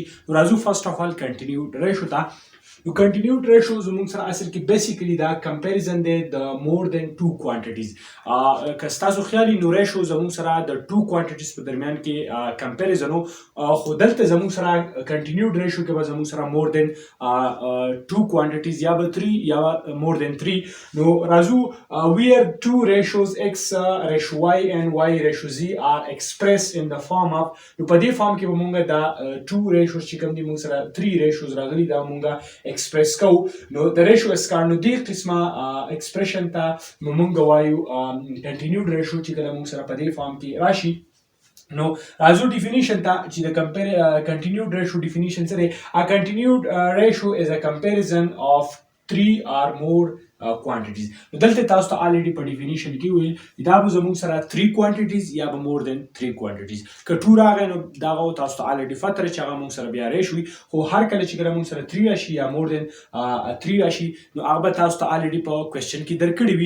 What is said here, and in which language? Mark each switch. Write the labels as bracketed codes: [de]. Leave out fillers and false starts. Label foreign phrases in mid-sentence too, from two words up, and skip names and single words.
[ps] نو راځو [en] first of all continued ratio [ps] ته. نو کنټینیوډ ریشو زموږ سره اصل کې بیسیکلی دا کمپیریزن دی د [en] more than two quantities. [ps] که ستاسو خیال نو ریشو زموږ سره د [en] two quantities [ps] په درمیان کې کمپیریزن و، خو دلته زموږ سره [en] continued ratio [ps] کې به زموږ سره [en] more than two quantities [ps] یا به 3 یا [en] more than 3. [ps] نو راځو [en] where two ratios x ratio y and y ratio z are expressed in the form of، [ps] نو په دې فارم کې به مونږ دا 2 ratios چې کوم دي مونږ سره 3 ratios راغلي دا مونږ ایکسپریس کوو. نو د ریشو اسکار نو دې قسمه ایکسپریشن ته مونږ وایو [en] continued ratio [ps] چې کله مونږ سره په دې فارم کې راشي. نو راځو ډیفینیشن ته چې د [en] continued ratio definition [ps] څه دی. [en] ا کنټینیوډ ریشو از ا کمپیریزن اف 3 or more quantities. [ps] نو دلته تاسو ته الریډي په ډیفینیشن کې ویل دا به زموږ سره 3 quantities یا به [en] more than 3 quantities. [ps] که 2 راغی نو دا تاسو ته الریډي فتره چې هغه موږ سره بیا ریشو وي، خو هر کله چې موږ سره 3 راشي یا [en] more than 3 [ps] راشي نو هغه به تاسو ته الریډي په کوېسچن کې درکړي وي.